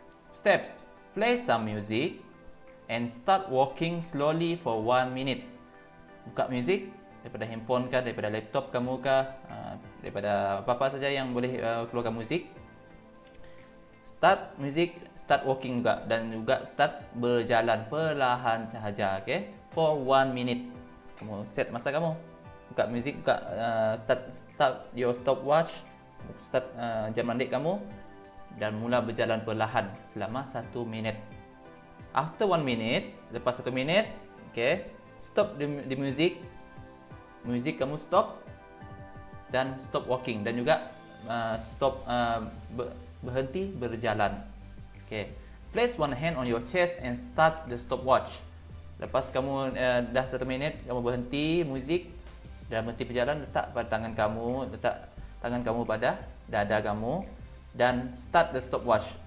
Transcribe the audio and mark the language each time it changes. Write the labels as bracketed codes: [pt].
[en] Steps, play some music and start walking slowly for 1 minute. [ms] Buka music daripada handphone kah, daripada laptop kamu kah, daripada apa-apa saja yang boleh keluarkan musik. [en] Start music, start walking [ms] juga, dan juga start berjalan perlahan sahaja, okay? [en] For 1 minute. [ms] Kamu set masa kamu. Buka music, buka [en] start your stopwatch, [ms] start jam mandik kamu, dan mula berjalan perlahan selama 1 minit. [en] After 1 minute, [ms] lepas 1 minit, [en] okay, stop the music. [ms] Music kamu stop, dan [en] stop walking, [ms] dan juga stop berhenti berjalan. [en] Okay. Place one hand on your chest and start the stopwatch. [ms] Lepas kamu dah 1 minit, kamu berhenti muzik dan berhenti berjalan, letak tangan kamu pada dada kamu dan [en] start the stopwatch.